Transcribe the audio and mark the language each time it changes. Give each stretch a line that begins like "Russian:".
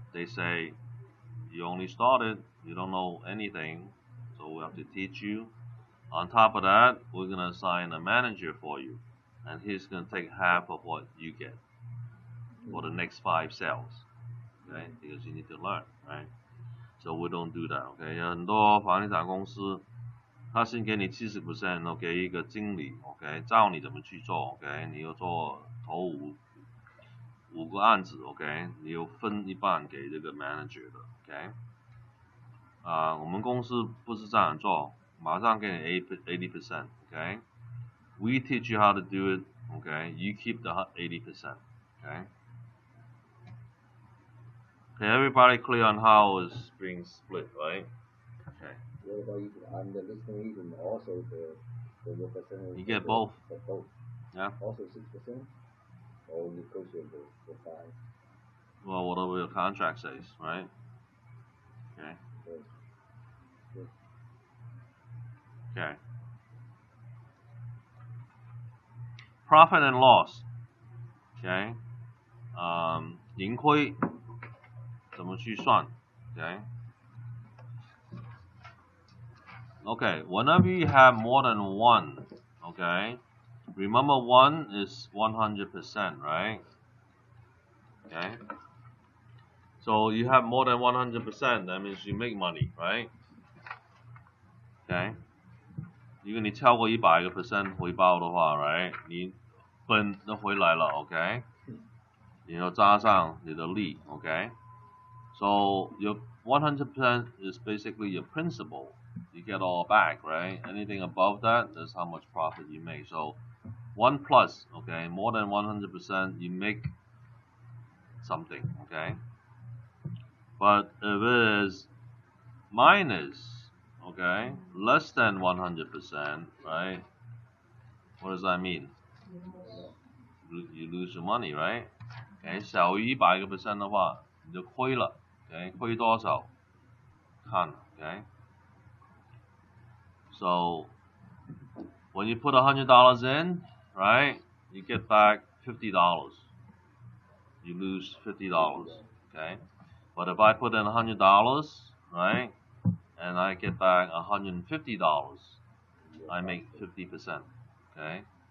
English: They say you only started, you don't know anything, so we have to teach you. On top of that, we're gonna assign a manager for you, and he's gonna take half of what you get for the next 5 sales. Okay, because you need to learn, right? So we don't do that.
Chinese: Okay， 有很多房地产公司，他先给你70%，给一个经理 ，OK， 教你怎么去做 ，OK， 你要做头五个案子 ，OK， 你有分一半给这个 manager 的 ，OK。我们公司不是这样做，马上给你 80%，OK。
English: We teach you how to do it, okay? You keep the 80%, okay? Okay, everybody clear on how it's being split, right? Okay. What about if I'm the listening agent, also the percentage? You get both. Both. Yeah. Also 6%, or negotiate the 5. Well, whatever your contract says, right? Okay. Yes. Okay. Profit and loss. Okay.
Chinese: 盈亏怎么去算 Okay.
English: Okay, whenever you have more than one, okay, remember one is 100%, right? Okay. So you have more than 100%, that means you make money, right? Okay.
Chinese: 如果你超过100% 回报的话 right, 你本都回来了 OK, 然后加上你的利 OK.
English: So your 100% is basically your principal. You get all back, right? Anything above that, that's how much profit you make. So 1 plus, okay, more than 100%, you make something, okay? But if it is minus, okay, less than 100%, right? What does that mean? You lose your money, right?
Chinese: Okay, 小于100% 的话，你就亏了。 Okay, 亏多少？看 okay.
English: So when you put $100 in, right, you get back $50. You lose $50. Okay, but if I put in $100, right, and I get back $150, I make 50%. Okay.